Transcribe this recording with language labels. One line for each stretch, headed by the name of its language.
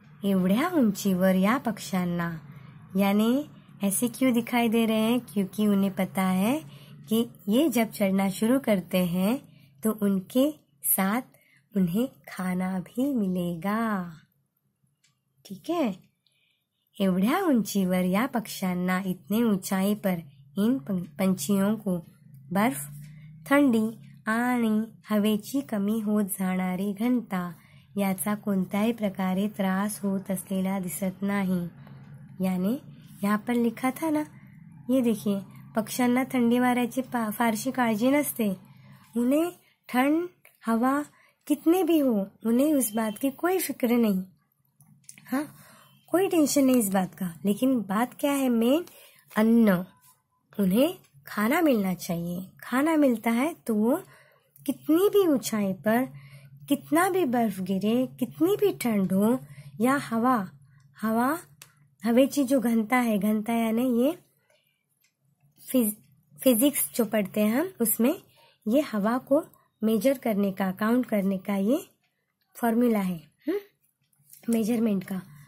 Marathi: एवढ्या उंचीवर या पक्ष्यांना,
Hindi: यानी ऐसे क्यों दिखाई दे रहे हैं? क्योंकि उन्हें पता है कि ये जब चढ़ना शुरू करते हैं तो उनके साथ उन्हें खाना भी मिलेगा।
Marathi: ठीक है, एवढ्या उंचीवर या पक्ष्यांना,
Hindi: इतने ऊंचाई पर इन पंछियों को
Marathi: बर्फ, थंडी आणि हवेची कमी होत जाणारी घनता याचा कोणत्याही प्रकारे त्रास होत असलेला दिसत नाही।
Hindi: यानी यहाँ पर लिखा था ना, ये देखिए,
Marathi: पक्ष्यांना थंडी वाऱ्याची फारशी काळजी नसते।
Hindi: उन्हें ठंड हवा कितने भी हो, उन्हें उस बात की कोई फिक्र नहीं। हाँ, कोई टेंशन नहीं इस बात का। लेकिन बात क्या है मेन? अन्न, उन्हें खाना मिलना चाहिए। खाना मिलता है तो वो कितनी भी ऊंचाई पर, कितना भी बर्फ गिरे, कितनी भी ठंड हो, या हवेची जो घनता है, घनता यानी ये फिजिक्स जो पढ़ते हैं हम, उसमें ये हवा को मेजर करने का, काउंट करने का ये फॉर्मूला है मेजरमेंट का।